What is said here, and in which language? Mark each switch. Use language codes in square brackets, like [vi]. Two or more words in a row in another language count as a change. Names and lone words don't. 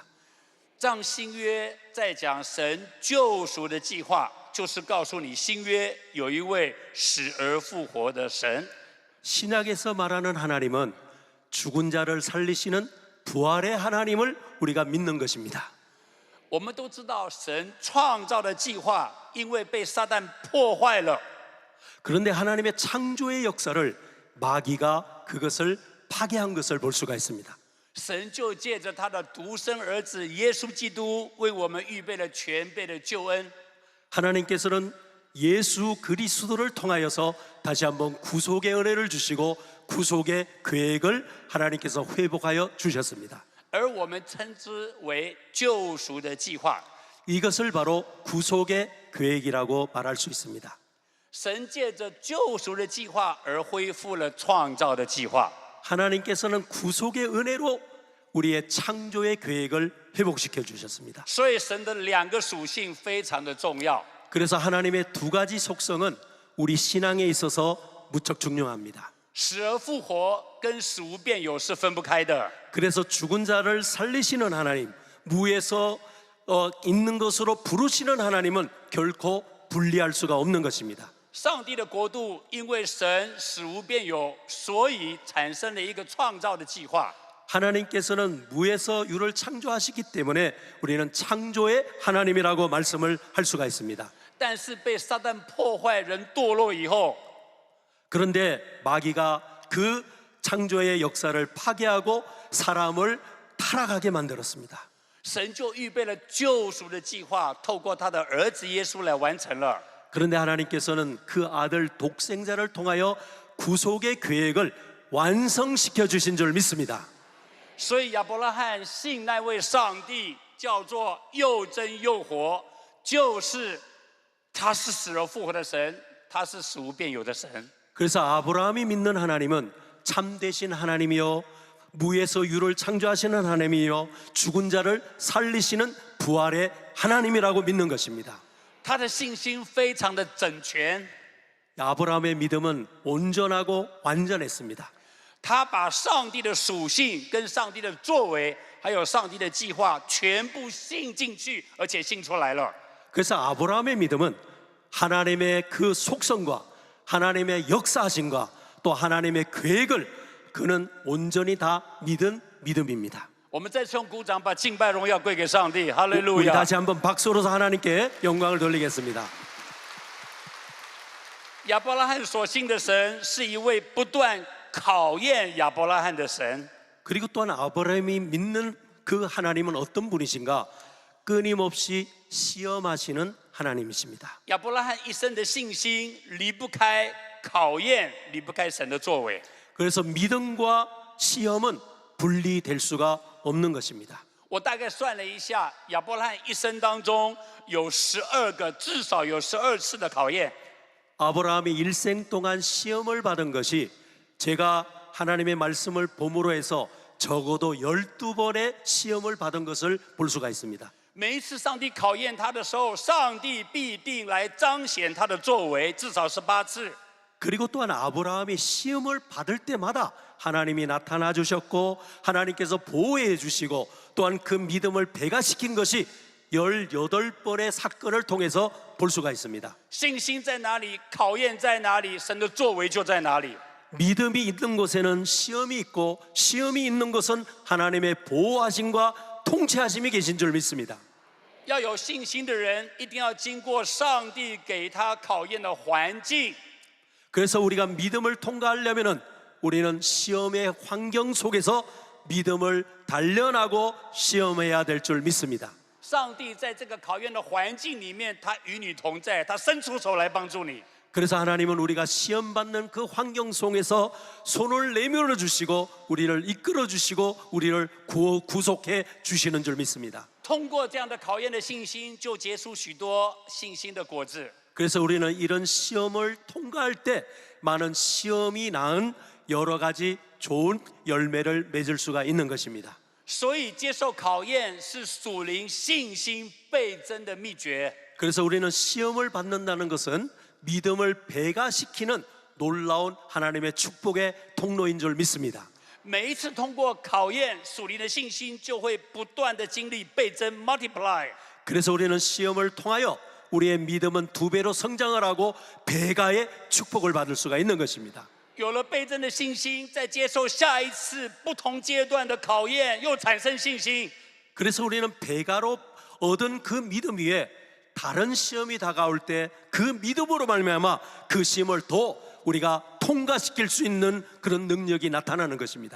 [zh] 让新约在讲神救赎的计划，就是告诉你新约有一位死而复活的神。 [ko] 신약에서 말하는 하나님은 죽은 자를 살리시는 부활의 하나님을 우리가 믿는 것입니다. [zh] 我们都知道神创造的计划，因为被撒旦破坏了， [ko] 그런데 하나님의 창조의 역사를 마귀가 그것을 파괴한 것을 볼 수가 있습니다. [zh] 神就借着他的独生儿子耶稣基督，为我们预备了全备的救恩。 [ko] 하나님께서는 예수 그리스도를 통하여서 다시 한번 구속의 은혜를 주시고 구속의 계획을 하나님께서 회복하여 주셨습니다. [zh] 而我们称之为救赎的计划。 [ko] 이것을 바로 구속의 계획이라고 말할 수 있습니다. [zh] 神借着救赎的计划而恢复了创造的计划。 [ko] 하나님께서는 구속의 은혜로 우리의 창조의 계획을 회복시켜 주셨습니다. [zh] 所以神的2个属性非常的重要。 [ko] 그래서 하나님의 2가지 속성은 우리 신앙에 있어서 무척 중요합니다. [zh] 死而复活跟死无变有是分不开的。 [ko] 그래서 죽은 자를 살리시는 하나님, 무에서 있는 것으로 부르시는 하나님은 결코 분리할 수가 없는 것입니다. [zh] 上帝的国度因为神死无变有，所以产生了一个创造的计划。 [ko] 하나님께서는 무에서 유를 창조하시기 때문에 우리는 창조의 하나님이라고 말씀을 할 수가 있습니다. [zh] 但是被撒旦破坏，人堕落以后， [ko] 그런데 마귀가 그 창조의 역사를 파괴하고 사람을 타락하게 만들었습니다. [zh] 神就预备了救赎的计划，透过他的儿子耶稣来完成了。 [ko] 그런데 하나님께서는 그 아들 독생자를 통하여 구속의 계획을 완성시켜 주신 줄 믿습니다. [zh] 所以亚伯拉罕信那位上帝叫做又真又活，就是他是死而复活的神， 他是死无变有的神。 [ko] 그래서 아브라함이 믿는 하나님은 참되신 하나님이요 무에서 유를 창조하시는 하나님이요 죽은 자를 살리시는 부활의 하나님이라고 믿는 것입니다. [zh] 他的信心非常的整全， [ko] 아브라함의 믿음은 온전하고 완전했습니다. [zh] 他把上帝的属性、跟上帝的作为，还有上帝的计划全部信进去，而且信出来了。 [ko] 그래서 아브라함의 믿음은 하나님의 그 속성과 하나님의 역사하심과 또 하나님의 계획을 그는 온전히 다 믿은 믿음입니다. [zh] 我们再次用鼓掌，把敬拜荣耀归给上帝，哈利路 [ko] 우리 [zh] 亚！ [ko] 다시 한번 박수로서 하나님께 영광을 돌리겠습니다. [zh] 亚伯拉罕所信的神是一位不断考验亚伯拉罕的神。 [ko] 그리고 또한 아브라함이 믿는 그 하나님은 어떤 분이신가? 끊임없이 시험하시는 하나님이십니다. [zh] 亚伯拉罕一生的信心离不开考验，离不开神的作为。 [ko] 그래서 믿음과 시험은 분리될 수가 없는 것입니다. [zh] 我大概算了一下，亚伯拉罕一生当中有12个，至少有12次的考验。 [ko] 아브라함이 일생 동안 시험을 받은 것이 제가 하나님의 말씀을 봄으로 해서 적어도 12번의 시험을 받은 것을 볼 수가 있습니다. [zh] 每一次上帝考验他的时候，上帝必定来彰显他的作为，至少18次。 [ko] 그리고 또한 아브라함이 시험을 받을 때마다 하나님이 나타나 주셨고 하나님께서 보호해 주시고 또한 그 믿음을 배가시킨 것이 18번의 사건을 통해서 볼 수가 있습니다. [zh] 信心在哪里，考验在哪里，神的作为就在哪里。 [ko] 믿음이 있는 곳에는 시험이 있고 시험이 있는 곳은 하나님의 보호하심과 통치하심이 계신 줄 믿습니다. [zh] 要有信心的人，一定要经过上帝给他考验的环境。 [ko] 그래서 우리가 믿음을 통과하려면은 우리는 시험의 환경 속에서 믿음을 단련하고 시험해야 될 줄 믿습니다. [zh] 上帝在这个考验的环境里面，他与你同在，他伸出手来帮助你。 [ko] 그래서 하나님은 우리가 시험받는 그 환경 속에서 손을 내밀어 주시고 우리를 이끌어 주시고 우리를 구속해 주시는 줄 믿습니다. [zh] 通过这样的考验的信心，就结出许多信心的果子。 [ko] 그래서 우리는 이런 시험을 통과할 때 많은 시험이 낳은 여러 가지 좋은 열매를 맺을 수가 있는 것입니다. [zh] 所以接受考验是属灵信心倍增的秘诀。 [ko] 그래서 우리는 시험을 받는다는 것은 믿음을 배가시키는 놀라운 하나님의 축복의 통로인 줄 믿습니다. [zh] 每一次通过考验，属灵的信心就会不断的经历倍增 （multiply）。 [ko] 그래서 우리는 시험을 통하여 우리의 믿음은 2배로 성장을 하고 배가의 축복을 받을 수가 있는 것입니다. [zh] 有了倍增的信心，再接受下一次不同阶段的考验，又产生信心。 [ko] 그래서 우리는 배가로 얻은 그 믿음 위에 다른 시험이 다가올 때 그 믿음으로 말미암아 그 시험을 더 우리가 통과시킬 수 있는 그런 능력이 나타나는 것입니다.